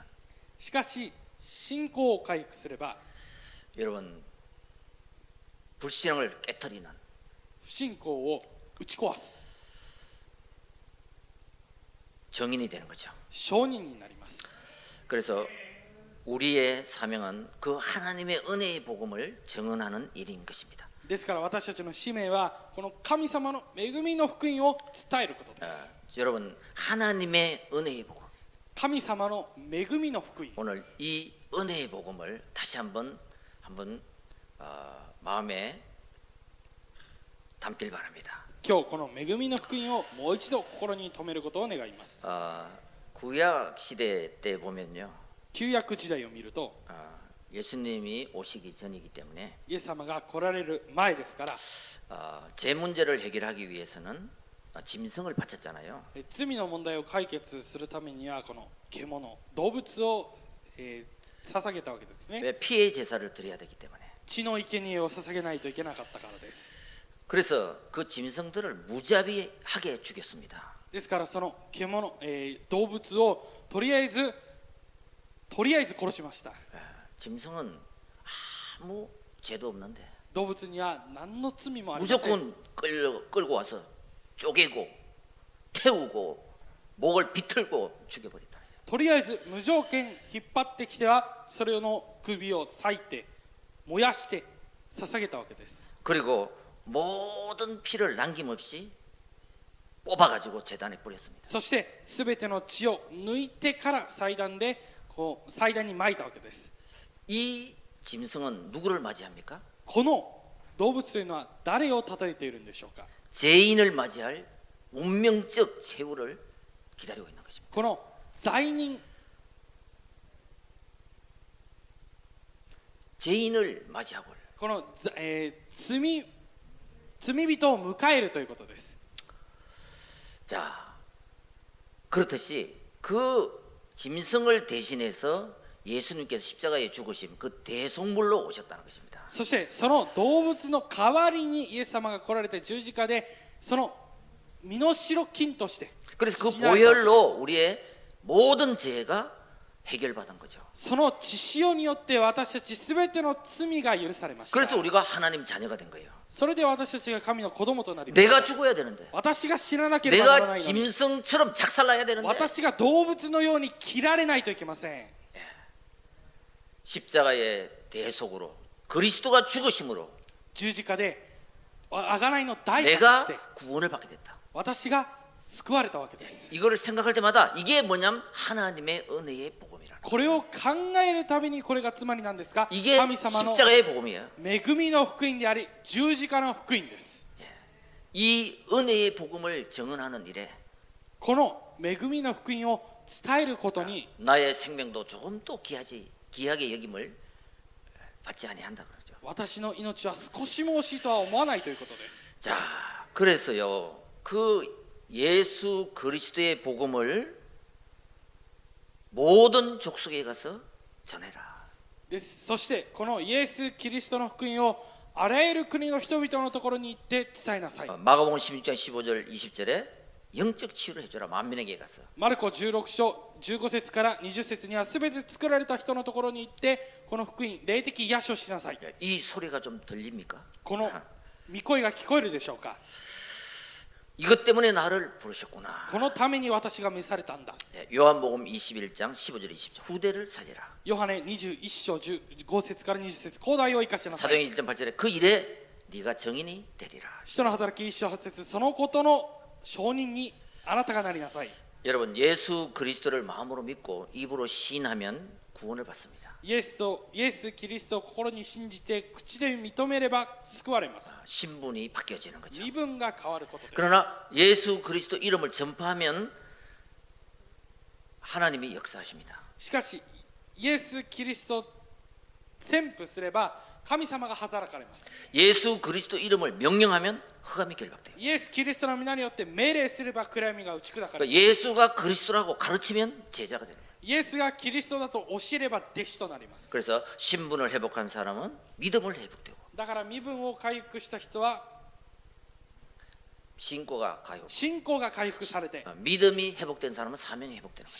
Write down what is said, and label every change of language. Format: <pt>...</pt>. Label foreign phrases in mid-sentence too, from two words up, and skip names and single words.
<ja>しかし信仰を回復すれば</ja> <ko>여러분 불신앙을 깨뜨리는</ko> <ja>不信仰を打ち壊す</ja> <ko>정인이 되는 거죠.</ko> <ja>証人になります。</ja> <ko>그래서 우리의 사명은 그 하나님의 은혜의 복음을 증언하는 일인 것입니다.</ko> <ja>ですから私たちの使命はこの神様の恵みの福音を伝えることです。</ja> <ko>여러분 하나님의 은혜의 복음</ko> <ja>神様の恵みの福音</ja> <ko>오늘 이 은혜의 복음을 다시 한번 마음에 담길 바랍니다.</ko> <ja>今日この恵みの福音をもう一度心に留めることを願います。</ja> <ko>구약 시대 때 보면요,</ko> <ja>旧約時代を見ると</ja> <ko>예수님이 오시기 전이기 때문에</ko> <ja>イエス様が来られる前ですから</ja> <ko>제 문제를 해결하기 위해서는 짐승을 바쳤잖아요.</ko> <ja>罪の問題を解決するためにはこの獣動物を、捧げたわけですね。</ja> <ko>왜 피의 제사를 드려야 되기 때문에.</ko> <ja>血の生贄を捧げないといけなかったからです。</ja> <ko>그래서 그 짐승들을 무자비하게 죽였습니다.</ko> <ja>ですからその獣、動物をとりあえず殺しました。</ja> <ko>짐승은 아무 죄도 없는데</ko> <ja>動物には何の罪もありません。</ja> <ko>무조건 끌고 와서 쪼개고 태우고 목을 비틀고 죽여버렸다.</ko> <ja>とりあえず無条件引っ張ってきてはそれの首を裂いて燃やして捧げたわけです。</ja> <ko>그리고 모든 피를 남김없이 뽑아가지고 제단에 뿌렸습니다.</ko> <ja>そしてすべての血を抜いてから祭壇でこう祭壇に撒いたわけです。</ja> <ko>이 짐승은 누구를 맞이합니까?</ko> <ja>この動物というのは誰を例えているんでしょうか。</ja> <ko>죄인을 맞이할 운명적 최후를 기다리고 있는 것입니다.</ko> <ja>この罪人</ja> <ko>죄인을 맞이하고</ko> <ja>この、罪人を迎えるということです。</ja> <ko>자, 그렇듯이 그 짐승을 대신해서 예수님께서 십자가에 죽으신 그 대속물로 오셨다는 것입니다.</ko> <ja>そしてその動物の代わりにイエス様が来られて十字架でその身代金として</ja> <ko>그래서 그 보혈로 우리의 모든 죄가 해결받은 거죠.</ko> <ja>その血潮によって私たちすべての罪が許されました。</ja> <ko>그래서 우리가 하나님 자녀가 된 거예요.</ko> <ja>それで私たちが神の子供となりました。</ja> <ko>내가 죽어야 되는데</ko> <ja>私が死ななければなら</ja> <ko>내가</ko> <ja>ないのに</ja> <ko>짐승처럼 작살나야 되는데</ko> <ja>私が動物のように切られないといけません。</ja> <ko>십자가의 대속으로 그리스도가 죽으심으로</ko> <ja>十字架で贖いの代価と</ja> <ko>내가</ko> <ja>して</ja> <ko>구원을 받게 됐다.</ko> <ja>私が救われたわけです。</ja> <ko>이거를 생각할 때마다 이게 뭐냐면 하나님의 은혜의 복음이라.</ko> <ja>これを考えるたびにこれがつまりなんですか。</ja> <ko>이게</ko> <ja>神様の</ja> <ko>십자가의 복음이에요.</ko> <ja>恵みの福音であり十字架の福音です。</ja> <ko>이 은혜의 복음을 증언하는 일에</ko> <ja>この恵みの福音を伝えることに</ja> <ko>나의 생명도 조금도 귀하게 여김을 받지 아니한다 그러죠.</ko> <ja>私の命は少しも惜しいとは思わないということです。</ja> <ko>자, 그래서요. 그 예수 그리스도의 복음을 모든 족속에 가서 전해라.</ko> <ja>です。そしてこのイエス・キリストの福音をあらゆる国の人々のところに行って伝えなさい。</ja> <ko>마가복음 16장 15절 20절에 영적 치유를 해줘라. 만민에게 가서.</ko> <ja>マルコ16章15節から20節にはすべて作られた人のところに行ってこの福音霊的癒しをしなさい。</ja> <ko>이 소리가 좀 들립니까?</ko> <ja>この御声が聞こえるでしょうか。</ja> <ko>이것 때문에 나를 부르셨구나.</ko> <ja>このために私が召されたんだ。</ja> <ko>요한복음 21장 15절 20절 후대를 살리라.</ko> <ja>ヨハネ21章15節から20節、後代を生かしなさい。</ja> <ko>사도행전 1장 8절에 그 일에 네가 증인이 되리라.</ko> <ja>使徒の働き1章8節、そのことの証人にあなたがなりなさい。</ja> <ko>여러분 예수 그리스도를 마음으로 믿고 입으로 시인하면 구원을 받습니다.</ko> <ja>イエスキリストを心に信じて口で認めれば救われます。</ja> <ko>신분이 바뀌어지는 거죠.</ko> <ja>身分が変わることです。</ja> <ko>그러나 예수 그리스도 이름을 전파하면 하나님이 역사하십니다.</ko> <ja>しかしイエス・キリストを宣布すれば神様が働かれます。</ja> <ko>예수 그리스도 이름을 명령하면 흑암이 결박돼요.</ko> <ja>イエス・キリストの皆によって命令すれば暗闇が打ち砕かれ</ja> <ko>그러니까</ko> <ja>る。</ja> <ko>예수가 그리스도라고 가르치면 제자가 되는 거예요.</ko> <ja>イエスがキリストだと教えれば弟子となります。</ja> <ko>그래서 신분을 회복한 사람은 믿음을 회복되고</ko> <ja>だから身分を回復した人は</ja> <ko>신고가 가요.</ko> <ja>信仰が回復されて、</ja> <ko>믿음이 회복된 사람은 사명이 회복되는 거예요.</ko>